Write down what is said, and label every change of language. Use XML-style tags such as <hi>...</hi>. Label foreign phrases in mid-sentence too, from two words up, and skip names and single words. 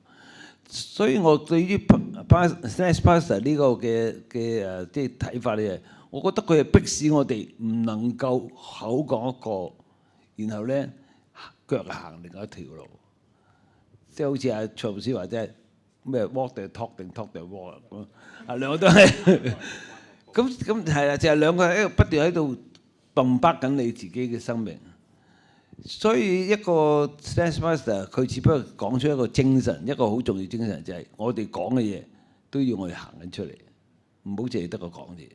<yue>所以我對於 Steadmaster 呢個嘅即係睇法咧，我覺得佢係迫使我哋唔能夠口講一個，然後咧腳行另外一條路，即係好似阿蔡牧師話齋咩</yue> <en>walk the talk</en> <yue>定</yue> <en>talk the walk</en> <yue>咁啊，兩個都係咁係啦，就係兩個喺度不斷喺度泵巴緊你自己嘅生命。所以一個 Steadmaster 佢只不過講出一個精神，一個好重要精神就係我哋講嘅嘢都要我哋行緊出嚟，唔好淨係得個講嘢。</yue>